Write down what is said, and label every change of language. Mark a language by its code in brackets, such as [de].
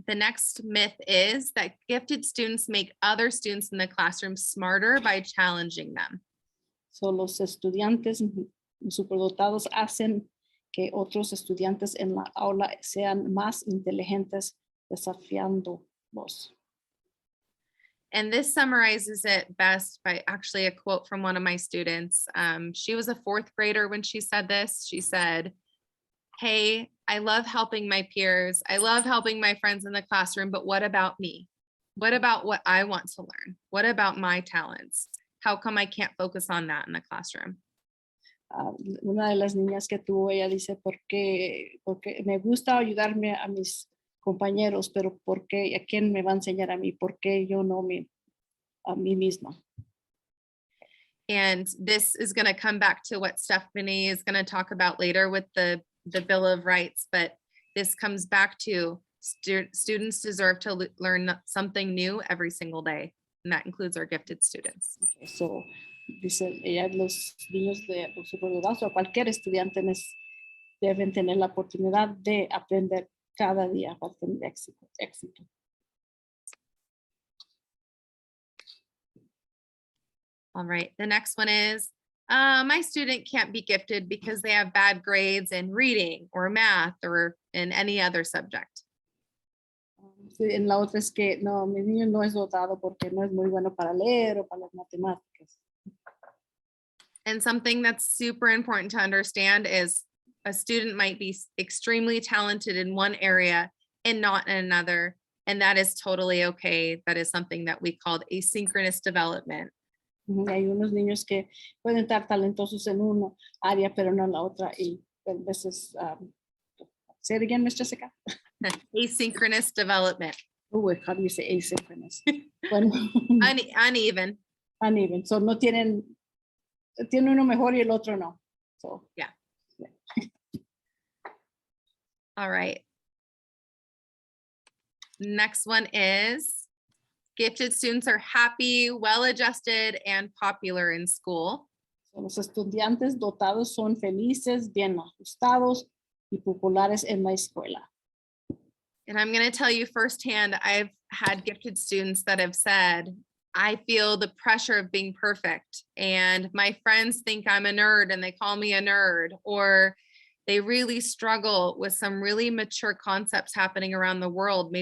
[en] The next myth is that gifted students make other students in the classroom smarter by challenging them. [es] So los estudiantes superdotados hacen que otros estudiantes en la aula sean más inteligentes desafiándolos. [en] And this summarizes it best by actually a quote from one of my students. She was a fourth grader when she said this. She said, "Hey, I love helping my peers. I love helping my friends in the classroom, but what about me? What about what I want to learn? What about my talents? How come I can't focus on that in the classroom?" [es] Una de las niñas que tuvo, ella dice, porque me gusta ayudarme a mis compañeros, pero ¿por qué? ¿A quién me va a enseñar a mí? ¿Por qué yo no a mí misma? [en] And this is going to come back to what Stephanie is going to talk about later with the Bill of Rights, but this comes back to students deserve to learn something new every single day, and that includes our gifted students. [es] Okay, so dice ella, los niños de los superdotados o cualquier estudiante deben tener la oportunidad de aprender cada día para tener éxito. [en] All right, the next one is, my student can't be gifted because they have bad grades in reading or math or in any other subject. [es] Sí, en la otra es que no, mi niño no es dotado porque no es muy bueno para leer o para las matemáticas. [en] And something that's super important to understand is a student might be extremely talented in one area and not in another. And that is totally okay. That is something that we called asynchronous development. [es] Hay unos niños que pueden estar talentosos en una área, pero no en la otra. Y a veces, [en] say it again, Mr. Seca. Asynchronous development. Oh, how do you say asynchronous? [es] Bueno, [en] Uneven. uneven. [es] So no tiene uno mejor y el otro no. [en] So, Yeah. All right. Next one is gifted students are happy, well-adjusted, and popular in school. [es] so los estudiantes dotados son felices, bien ajustados y populares en la escuela. [en] And I'm going to tell you firsthand, I've had gifted students that have said, I feel the pressure of being perfect, and my friends think I'm a nerd and they call me a nerd, or they really struggle with some really mature concepts happening around the world.